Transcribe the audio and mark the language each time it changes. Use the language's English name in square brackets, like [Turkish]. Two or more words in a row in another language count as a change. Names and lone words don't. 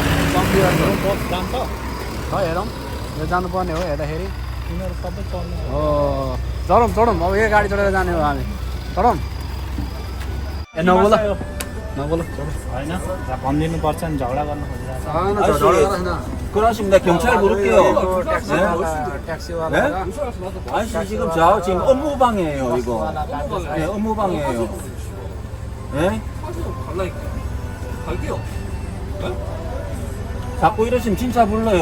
[Nepali] बस जान्छ हेरौँ यो जानुपर्ने हो हेर्दाखेरि यिनीहरू सबै चल्ने हो चढौँ अब यो गाडी चढेर जाने हो हामी चढौँ ए नबोल होइन भनिदिनुपर्छ नि झगडा गर्नु खोजिरहेको [Korean] 그러시면 내가 경찰 부를게요. [Nepali] ट्याक्सीवाला [Korean] 아저씨 지금 업무방해예요 이거. 네, 업무방해예요. 예? 갈게요. 자꾸 이러시면 진짜 불러요.